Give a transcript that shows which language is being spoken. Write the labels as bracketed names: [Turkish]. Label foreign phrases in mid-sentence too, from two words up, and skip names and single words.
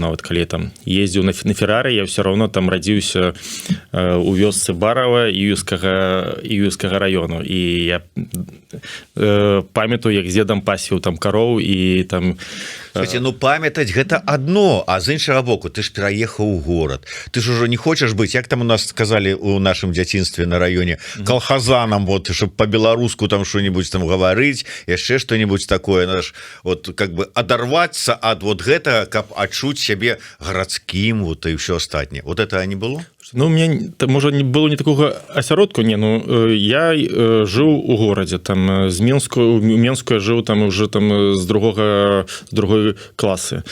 [Belarusian] Нават калі я там ездзіў на Феррары, я ўсё роўно там радзіўся у вёсцы Барава Іўскага раёну, і я памятаю, як з дзедам пасіў там кароў і там. Слушайте, ну памятаць гэта адно, а з іншага боку ты ж пераехаў у горад, ты ж ужо не хочаш быць, як там у нас сказали у нашым дзяцінстве на раёне, калхазанам, вот, [Russian] чтоб по-беларуску там что-нибудь там [Belarusian] гаварыць, яшчэ что-нибудь такое, наш [Russian] вот как бы [Belarusian] адарвацца ад вот гэтага, каб адчуць сябе гарадскім, вот і ўсё астатняе. [Russian] Вот это не было? [Belarusian] Ну, [Russian] у меня, [Belarusian] можа, не было не такога асяродку, не, ну, я жыў у горадзе, там, з Менску я жыў там уже там з другой класы.